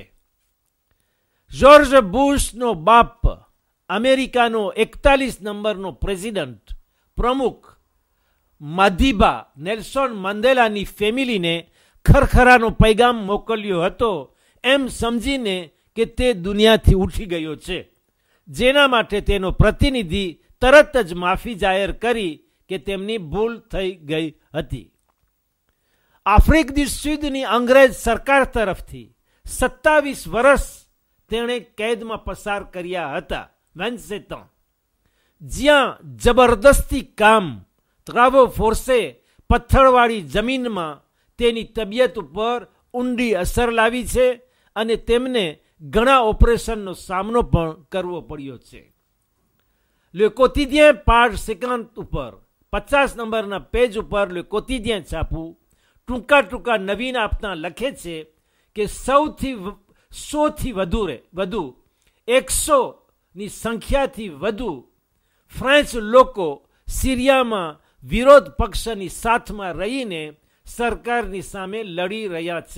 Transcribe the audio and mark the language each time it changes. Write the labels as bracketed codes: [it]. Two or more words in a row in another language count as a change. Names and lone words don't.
[gu] જ્યોર્જ બુશનો બાપ, અમેરિકાનો 41 નંબરનો પ્રેસિડન્ટ પ્રમુખ, માધીબા નેલ્સન મંડેલાની ફેમિલીને ખરખરાનો પૈગામ મોકલ્યો હતો, એમ સમજીને કે તે દુનિયાથી ઉઠી ગયો છે, જેના માટે તેનો પ્રતિનિધિ તરત જ માફી જાહેર કરી કે તેમની ભૂલ થઈ ગઈ હતી. આફ્રિક દી સુદની અંગ્રેજ સરકાર તરફથી 27 વર્ષ તેણે કેદમાં પસાર કર્યા હતા. 27 ans. જ્યાં જબરદસ્તી કામ, [fr] travaux forcés, [gu] પથ્થરવાળી જમીનમાં તેની તબિયત ઉપર ઊંડી અસર લાવી છે અને તેમને ઘણા ઓપરેશનનો સામનો પણ કરવો પડ્યો છે. Le quotidien page 50 ઉપર 50 નંબરના પેજ ઉપર Le quotidien છાપું ટૂંકા ટૂંકા નવીન આપતા લખે છે કે 100થી વધુ 100ની સંખ્યાથી વધુ ફ્રેન્ચ લોકો સિરિયામાં વિરોધ પક્ષની સાથમાં રહીને સરકારની સામે લડી રહ્યા છે.